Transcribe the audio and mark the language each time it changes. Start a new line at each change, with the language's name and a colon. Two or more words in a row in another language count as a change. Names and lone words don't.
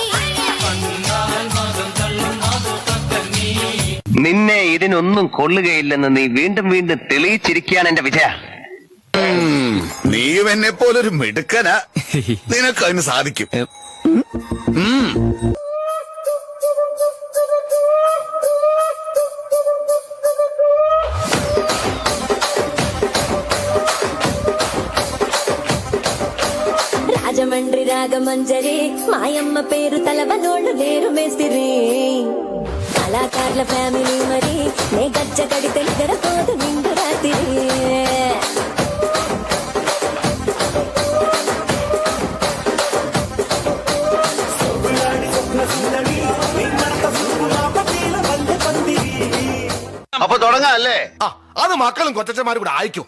Malayalam: നിന്നെ ഇതിനൊന്നും കൊള്ളുകയില്ലെന്ന് നീ വീണ്ടും വീണ്ടും തെളിയിച്ചിരിക്കുകയാണ് എന്റെ വിജയ. നീയും എന്നെ പോലൊരു മിടുക്കനാ, നിനക്ക് അതിന് സാധിക്കും.
Telugu: రాజమండ్రి రాగమంజరి మాయమ్మ పేరు తలవనోళ్ళు లేరు మేస్తిరి కళాకారుల ఫ్యామిలీ మరి నే గజ్జ కడితే నిద్రపోదు నిండు రాత్రి.
Malayalam: അപ്പൊ തുടങ്ങാം അല്ലേ? അത് മക്കളും കൊച്ചന്മാരും കൂടെ അയക്കും.